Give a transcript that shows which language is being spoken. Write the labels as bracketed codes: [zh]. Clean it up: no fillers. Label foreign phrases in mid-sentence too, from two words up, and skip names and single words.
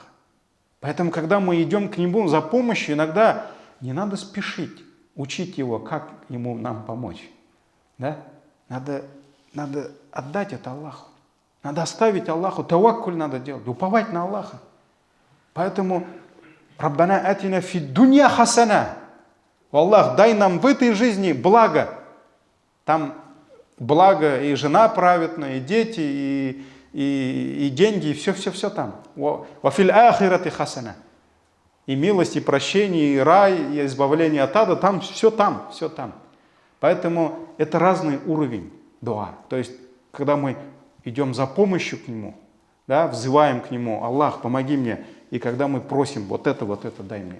[ru] Поэтому, когда мы идем к Нему за помощью, иногда не надо спешить учить Его, как нам помочь. Да? Надо отдать это Аллаху. Надо оставить Аллаху, таваккуль надо делать, уповать на Аллаха. [ar] Поэтому ربنا آتنا في دنيا حسنة. [ru] Аллах, дай нам в этой жизни благо. Там благо и жена праведная, и дети, и деньги, и все там. [ar] وفي الآخرة حسنة. [ru] И милость, и прощение, и рай, и избавление от ада, там все там, все там. Поэтому это разный уровень дуа. То есть, когда мы идем за помощью к Нему, да, взываем к Нему, Аллах, помоги мне, и когда мы просим вот это дай мне.